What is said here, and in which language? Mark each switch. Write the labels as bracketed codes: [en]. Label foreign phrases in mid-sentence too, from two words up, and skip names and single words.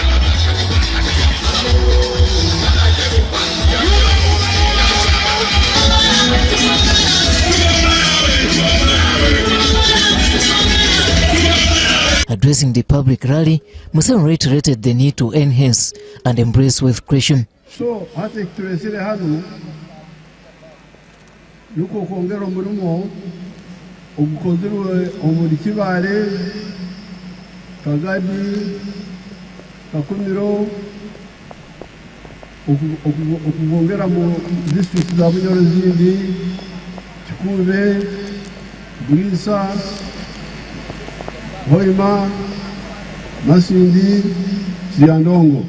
[en] Addressing the public rally, Museveni reiterated the need to enhance and embrace wealth creation. [nyo] So, hati tulesile hano yuko kuongera omulimo ogukozirwe omuli Kibale, Kagadi, Kakumiro, okugongera mu district za Bunyoro zindi, Kikube, Bulisa, Hoima, Masindi, Siandongo.